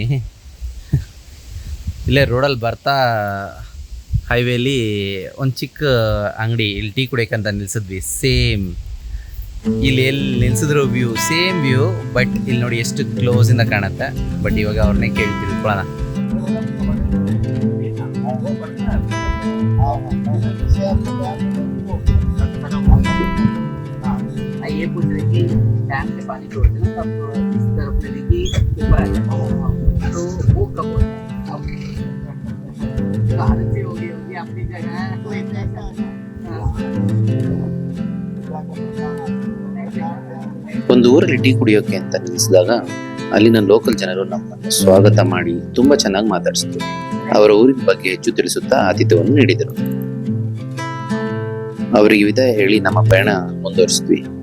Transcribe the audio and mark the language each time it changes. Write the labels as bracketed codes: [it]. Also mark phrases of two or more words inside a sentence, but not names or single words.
[kn] ಇಲ್ಲೇ ರೋಡಲ್ಲಿ ಬರ್ತಾ ಹೈವೇಲಿ ಒಂದು ಚಿಕ್ಕ ಅಂಗಡಿ, ಇಲ್ಲಿ ಟೀ ಕುಡಿಯೋಕ್ಕಂತ ನಿಲ್ಸಿದ್ವಿ. ಸೇಮ್ ಇಲ್ಲಿ ಎಲ್ಲಿ ನಿಲ್ಸಿದ್ರು ವ್ಯೂ [en] same view, [kn] ಬಟ್ ಇಲ್ಲಿ ನೋಡಿ ಎಷ್ಟು ಕ್ಲೋಸಿಂದ ಕಾಣುತ್ತೆ. ಬಟ್ ಇವಾಗ ಅವ್ರನ್ನೇ ಕೇಳಿ ತಿಳ್ಕೊಳ್ಳೋಣ. [hi] ये पूछ रहे कि डैम से पानी छोड़ते ना तब इस तरफ नदी की ऊपर आ जाता है, तो वो कब होता है? अब कहानी से होगी अपनी जगह है तो [kn] ಒಂದು ಊರಲ್ಲಿ ಟೀ ಕುಡಿಯೋಕೆ ಅಂತ ನಿಲ್ಲಿಸಿದಾಗ ಅಲ್ಲಿನ ಲೋಕಲ್ ಜನರು ನಮ್ಮನ್ನು ಸ್ವಾಗತ ಮಾಡಿ ತುಂಬಾ ಚೆನ್ನಾಗಿ ಮಾತಾಡಿಸಿದ್ರು. ಅವರ ಊರಿನ ಬಗ್ಗೆ ಹೆಚ್ಚು ತಿಳಿಸುತ್ತಾ ಆತಿಥ್ಯವನ್ನು ನೀಡಿದರು. ಅವರಿಗೆ ವಿದಾಯ ಹೇಳಿ ನಮ್ಮ ಪಯಣ ಮುಂದುವರಿಸಿದ್ವಿ.